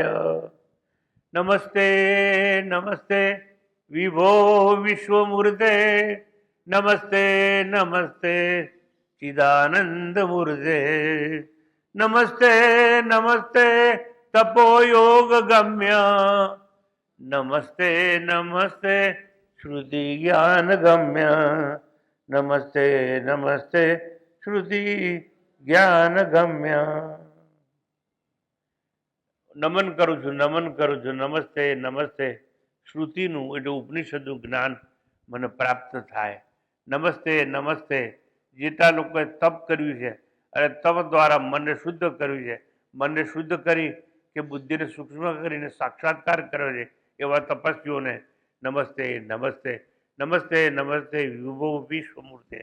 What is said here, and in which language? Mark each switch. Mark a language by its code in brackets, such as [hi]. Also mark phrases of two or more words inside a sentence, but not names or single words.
[sa] नमस्ते नमस्ते विभो विश्वमूर्ते नमस्ते नमस्ते चिदानंदमूर्ते नमस्ते नमस्ते तपोयोग गम्य नमस्ते नमस्ते श्रुति ज्ञान गम्य नमस्ते नमस्ते श्रुति ज्ञान गम्य। [gu] નમન કરું છું નમસ્તે નમસ્તે શ્રુતિનું એટલે ઉપનિષદનું જ્ઞાન મને પ્રાપ્ત થાય. નમસ્તે નમસ્તે જેટલા લોકોએ તપ કર્યું છે અને તપ દ્વારા મનને શુદ્ધ કર્યું છે, મનને શુદ્ધ કરી કે બુદ્ધિને સૂક્ષ્મ કરીને સાક્ષાત્કાર કર્યો છે એવા તપસ્વીઓને નમસ્તે નમસ્તે નમસ્તે નમસ્તે વિભો વિશ્વમૂર્તે.